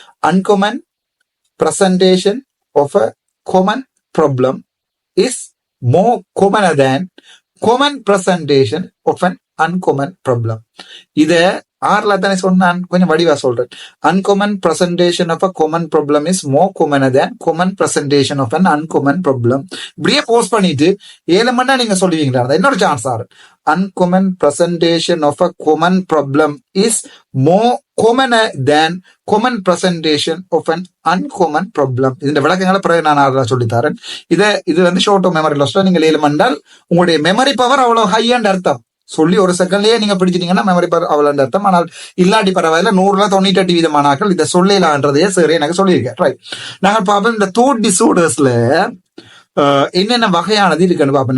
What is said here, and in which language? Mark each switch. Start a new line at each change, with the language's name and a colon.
English: Uncommon presentation of a common problem is more commoner than common presentation of an uncommon problem.
Tamil: இத ஆறுல தானே சொன்னான், கொஞ்சம் வடிவா சொல்றேன்.
English: Uncommon presentation of a common problem is more commoner than common presentation of an uncommon problem.
Tamil: இப்படியே post பண்ணிட்டு 7 மண்டா நீங்க சொல்லுவீங்களா? இன்னொரு சான்ஸ் ஆறு.
English: Uncommon presentation of a common problem is more common than common presentation of an uncommon problem.
Tamil: இந்த விளக்கங்களை பிறகு நான் சொல்லித்தரேன். இது வந்து ஷார்ட் டேர்ம் மெமரி லாஸ்ல நீங்க 7 மண்டால் உங்களுடைய மெமரி பவர் அவ்வளவு ஹையாண்டு அர்த்தம். சொல்லி ஒரு செகண்ட்லயே நீங்க பிடிச்சிட்டீங்கன்னா மெமரி பவர் அவ்வளவு அர்த்தம். ஆனால் இல்லாட்டி பரவாயில்ல, 100-98% இதை சொல்லலான்றதையே சரி எனக்கு சொல்லியிருக்கேன். ரைட், நாங்கள் பார்ப்போம் இந்த தோட் டிஸார்டர்ஸ்ல என்னென்ன வகையானது இருக்குன்னு பார்ப்பேன்.